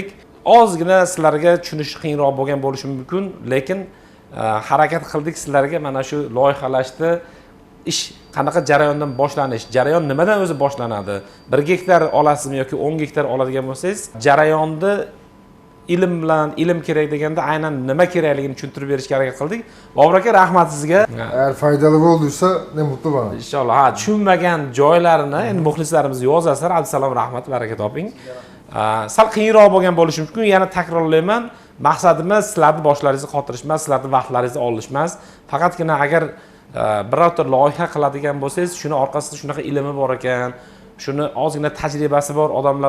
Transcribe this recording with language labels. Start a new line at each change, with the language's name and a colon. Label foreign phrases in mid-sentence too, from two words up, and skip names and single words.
Uzbek: Ozgina sizlarga tushunish qiyinroq bo'lgan bo'lishi mumkin, lekin harakat qildik sizlarga mana shu loyihalashda ish qanaqa jarayondan boshlanish, jarayon nimadan o'zi boshlanadi? 1 gektar olasizmi yoki 10 gektar oladigan bo'lsangiz, jarayonni ilm kerak deganda aynan nima kerakligini tushuntirib berishga harakat qildik. Bobur aka, rahmat sizga.
Turkish: Eğer faydalı olduysa ne mutlu bana.
Uzbek: Inshaalloh, tushunmagan joylarini endi muxlislarimiz yozasizlar. Abdusalom, rahmat, baraka toping. Sal qiyinroq bo'lgan bo'lishi mumkin. Yana takrorlayman, maqsadimiz sizlarning boshlaringizni qotirish emas, sizlarning vaqtlaringizni olish emas. Faqatgina agar birorta loyiha qiladigan bo'lsangiz, shuni orqasida shunaqa ilmi bor ekan, shuni ozgina tajribasi bor odamlar